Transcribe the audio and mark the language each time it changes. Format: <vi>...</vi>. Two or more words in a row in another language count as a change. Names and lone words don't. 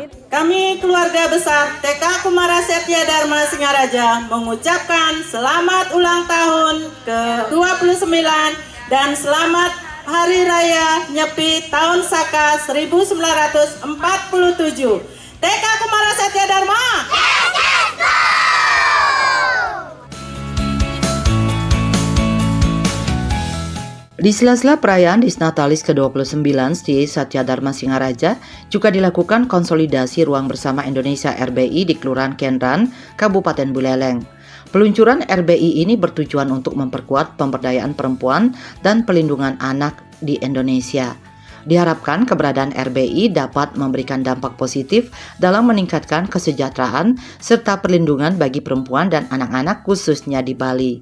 <id>Kami keluarga besar TK Kumara Satya Dharma Singaraja mengucapkan selamat ulang tahun ke-29 dan selamat Hari Raya Nyepi tahun Saka 1947. TK Kumara Satya Dharma. Di sela-sela perayaan</id> <la>Dies Natalis</la> <id>ke-29 di Satya Dharma Singaraja juga dilakukan konsolidasi ruang bersama Indonesia RBI di Kelurahan Kendran, Kabupaten Buleleng. Peluncuran RBI ini bertujuan untuk memperkuat pemberdayaan perempuan dan pelindungan anak di Indonesia. Diharapkan keberadaan RBI dapat memberikan dampak positif dalam meningkatkan kesejahteraan serta perlindungan bagi perempuan dan anak-anak khususnya di Bali.</id>